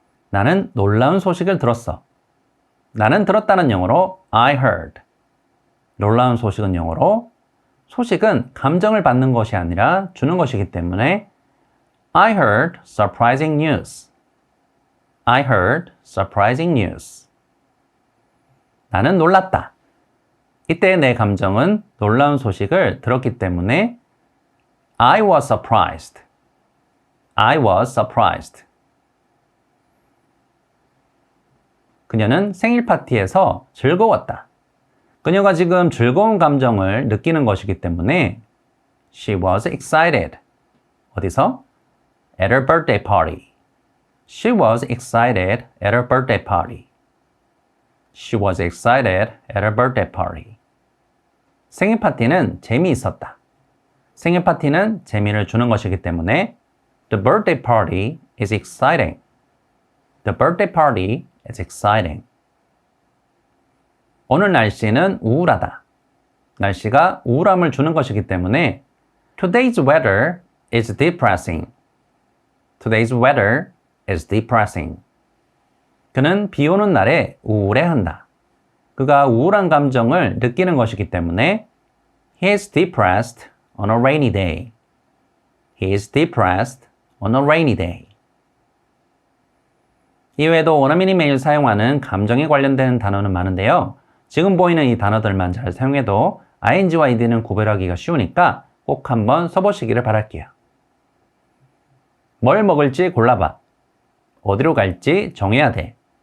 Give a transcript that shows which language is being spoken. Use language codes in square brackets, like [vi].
[ko] 나는 놀라운 소식을 들었어. 나는 들었다는 영어로 [en] I heard. [ko] 놀라운 소식은 영어로 소식은 감정을 받는 것이 아니라 주는 것이기 때문에 [en] I heard surprising news. I heard surprising news. [ko] 나는 놀랐다. 이때 내 감정은 놀라운 소식을 들었기 때문에 [en] I was surprised. I was surprised. [ko] 그녀는 생일 파티에서 즐거웠다. 그녀가 지금 즐거운 감정을 느끼는 것이기 때문에 [en] She was excited. [ko] 어디서? [en] At her birthday party. She was excited at her birthday party. She was excited at her birthday party. [ko] 생일 파티는 재미있었다. 생일 파티는 재미를 주는 것이기 때문에 [en] The birthday party is exciting. The birthday party is exciting. [ko] 오늘 날씨는 우울하다. 날씨가 우울함을 주는 것이기 때문에 [en] Today's weather is depressing. Today's weather is depressing. [ko] 그는 비 오는 날에 우울해한다. 그가 우울한 감정을 느끼는 것이기 때문에 [en] He is depressed on a rainy day. He is depressed on a rainy day. [ko] 이외에도 원어민이 매일 사용하는 감정에 관련된 단어는 많은데요. 지금 보이는 이 단어들만 잘 사용해도 ing와 ed는 구별하기가 쉬우니까 꼭 한번 써보시기를 바랄게요. 뭘 먹을지 골라봐. 어디로 갈지 정해야 돼.